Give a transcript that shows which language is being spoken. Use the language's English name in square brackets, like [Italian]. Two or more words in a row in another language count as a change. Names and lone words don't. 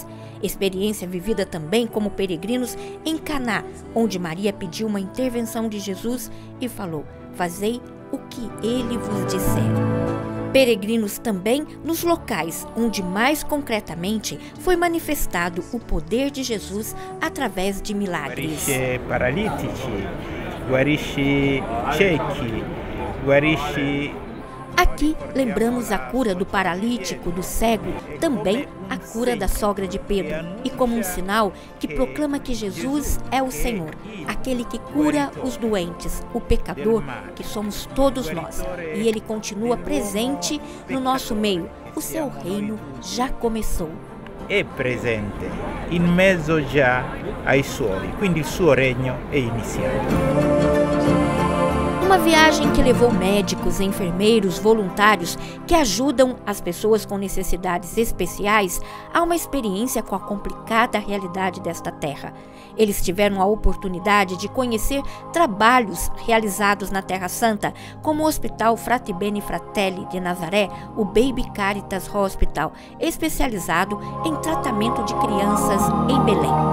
[Portuguese] Experiência vivida também como peregrinos em Caná, onde Maria pediu uma intervenção de Jesus e falou: "Fazei o que ele vos disser". Peregrinos também nos locais onde mais concretamente foi manifestado o poder de Jesus através de milagres. [Italian] Guarisce paralitici, guarisce ciechi, guarisce. [Portuguese] Aqui lembramos a cura do paralítico, do cego, também a cura da sogra de Pedro, e como um sinal que proclama que Jesus é o Senhor, aquele que cura os doentes, o pecador, que somos todos nós, e ele continua presente no nosso meio. O seu reino já começou. [Italian] È presente in mezzo già ai suoi, quindi il suo regno è iniziato. [Portuguese] Uma viagem que levou médicos, enfermeiros, voluntários que ajudam as pessoas com necessidades especiais a uma experiência com a complicada realidade desta terra. Eles tiveram a oportunidade de conhecer trabalhos realizados na Terra Santa, como o Hospital Frati Beni Fratelli de Nazaré, o Baby Caritas Hospital, especializado em tratamento de crianças em Belém.